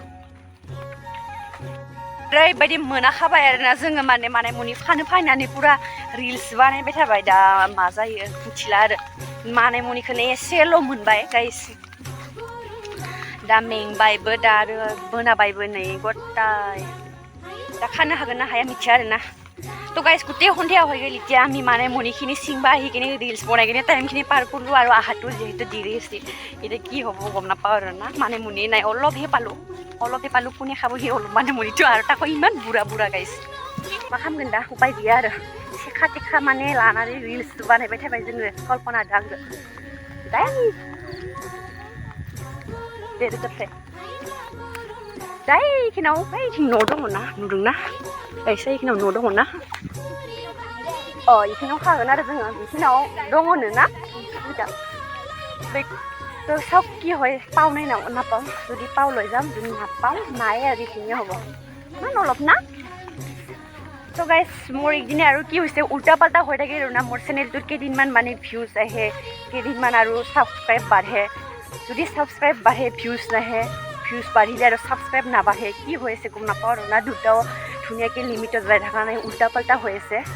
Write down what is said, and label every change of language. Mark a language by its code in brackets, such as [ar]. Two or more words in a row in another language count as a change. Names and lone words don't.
[brx] ओरैबायदि मोनाखाबाय आरोना जोङो मानेमुनि खानो फैनानै पुरा रिल्स बानायबाय थाबाय दा मा जायो मिथिला आरो मानेमुनिखौनो एसेल' मोनबाय गाइस दा मेंबायबो दा आरो बोनाबायबो नै गथाय दा खानो हागोन ना हाया मिथिया आरोना [as] তো গাইজ গোটেই সন্ধিয়া হৈ গ'ল এতিয়া আমি মানে মণিখিনি চিংবা আহি কিনে ৰিলচ বনাই কিনে টাইমখিনি পাৰ কৰিলোঁ আৰু আহাটো যিহেতু দেৰি আছিল এতিয়া কি হ'ব গম নাপাওঁ আৰু না মানে মুনি নাই অলপহে পালোঁ কোনে খাব সি অলপ মানে মুনিটো আৰু তাকো ইমান বুঢ়া গাইজ [brx] मा खालामगोन दा उपाय गैया आरो सेखा टेखा माने लानानै रिल्स बानायबाय थाबाय जोङो कल्पना दांदो इखिनाव बैथिं न' दङ ना नुदोंना एसे इखिनाव न' दङ ना इखिनाव खागोन आरो जोङो इखिनाव दङनो ना [as] তো চাওক কি হয় পাওঁ নে নাপাওঁ যদি পাওঁ লৈ যাম যদি নাপাওঁ নাই আৰু এইখিনিয়ে হ'ব ইমান অলপ না তো গাইজ মোৰ একদিনে আৰু কি হৈছে উল্টা পাল্টা হৈ থাকে আৰু না মোৰ চেনেলটোত কেইদিনমান মানে ভিউজ আহে কেইদিনমান আৰু ছাবস্ক্ৰাইব বাঢ়ে যদি ছাবস্ক্ৰাইব বাঢ়ে ভিউজ নাহে ভিউজ বাঢ়িলে আৰু ছাবস্ক্ৰাইব নাবাঢ়ে কি হৈ আছে গম নাপাওঁ আৰু না দুটাও ধুনীয়াকৈ লিমিটত যাই থকা নাই উল্টা পাল্টা হৈ আছে